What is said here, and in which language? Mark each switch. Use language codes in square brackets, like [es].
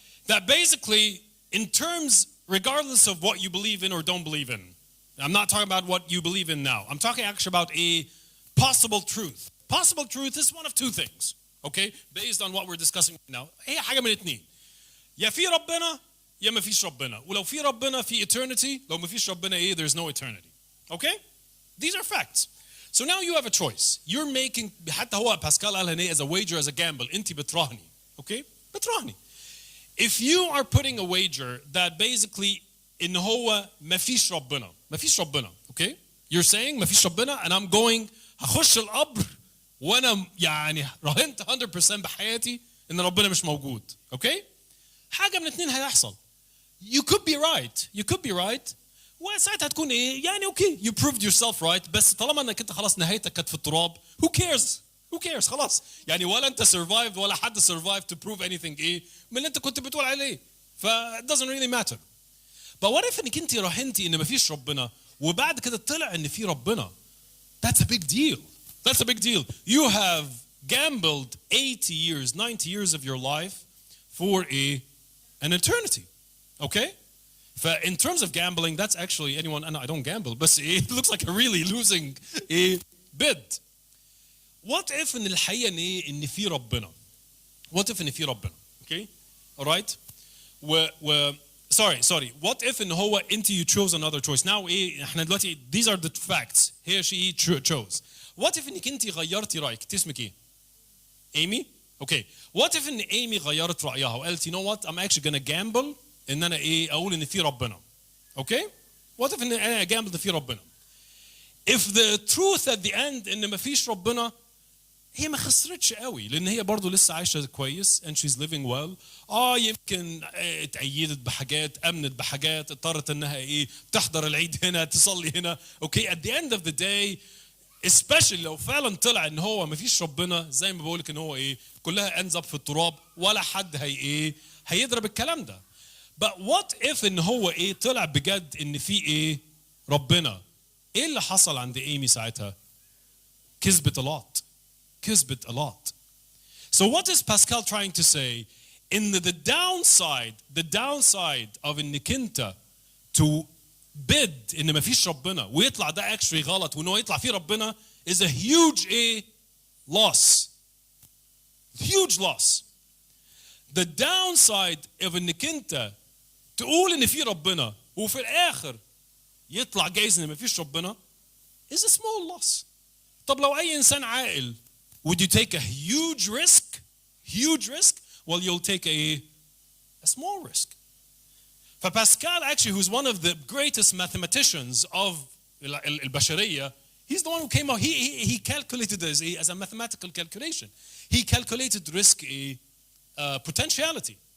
[en] That basically, in terms, regardless of what you believe in or don't believe in, I'm not talking about what you believe in now. I'm talking actually about a possible truth. Possible truth is one of two things, okay? Based on what we're discussing right now. [ar] هي حاجة من الاثنين. يا في ربنا يا ما فيش ربنا. ولو في ربنا في eternity. لو ما فيش ربنا [en] there's no eternity. Okay? These are facts. So now you have a choice. You're making, [ar] حتى هو باسكال قالها [en] as a wager, as a gamble. [ar] أنت بتراهني. Okay? بتراهني. [en] If you are putting a wager that basically [ar] إن هو ما فيش ربنا. ما فيش ربنا. Okay? [en] You're saying [ar] ما فيش ربنا [en] and I'm going [ar] هخش القبر وانا يعني راهنت 100% بحياتي ان ربنا مش موجود. [en] Okay? [ar] حاجة من الاثنين هيحصل. [en] You could be right. You could be right. [ar] وساعتها تكون يعني [en] okay, you proved yourself right, [ar] بس طالما انك انت خلاص نهايتك كانت في التراب, [en] who cares? Who cares? خلاص. [ar] يعني ولا انت [en] survived [ar] ولا حد [en] survived to prove anything [ar] من اللي انت كنت بتقول عليه. [en] it doesn't really matter. But what if [ar] انك انت راهنتي ان مفيش ربنا وبعد كده طلع ان في ربنا? [en] That's a big deal. That's a big deal. You have gambled 80 years, 90 years of your life for an eternity. Okay? In terms of gambling, that's actually anyone, and I don't gamble, but it looks like a really losing bid. What if in [ar] الحقيقة إن في ربنا? [en] What if [ar] إن في ربنا? [en] Okay? All right? Sorry. What if [ar] إن هو أنت [en] you chose another choice? Now [ar] إحنا دلوقتي [en] these are the facts. He or she chose. What if [ar] إنك أنت غيرتي رأيك؟ اسمك إيه؟ Amy? [en] Okay. What if [ar] إن Amy غيرت رأيها وقالت [en] you know what? I'm actually gonna gamble [ar] إن أنا أقول إن في ربنا. [en] Okay? What if [ar] إن أنا gamble إن في ربنا? [en] If the truth at the end [ar] إن ما فيش ربنا, هي ما خسرتش قوي لأن هي برضو لسه عايشة كويس [en] and she's living well. [ar] يمكن اتأيدت بحاجات, أمنت بحاجات, اضطرت إنها تحضر العيد هنا, تصلي هنا. [en] Okay? At the end of the day, especially [ar] لو فعلا طلع إن هو ما فيش ربنا, زي ما بقولك إن هو كلها [en] ends up [ar] في التراب, ولا حد هيضرب الكلام ده. [en] But what if [ar] إن هو طلع بجد إن في ربنا؟ اللي حصل عند إيمي ساعتها؟ كسبت [en] a lot. So what is Pascal trying to say? In the downside of [ar] إنك أنت [en] to bid [ar] إن ما فيش ربنا ويطلع ده actually غلط وإنه يطلع فيه ربنا [en] is a huge loss. Huge loss. The downside of [ar] إنك أنت تقول إن في ربنا وفي الآخر يطلع جايز إن ما فيش ربنا [en] is a small loss. [ar] طب لو أي إنسان عاقل, [en] would you take a huge risk? Huge risk? Well, you'll take a small risk. For Pascal, actually, who's one of the greatest mathematicians of [ar] البشرية, [en] he's the one who came out. He calculated this as a mathematical calculation. He calculated risk potentiality.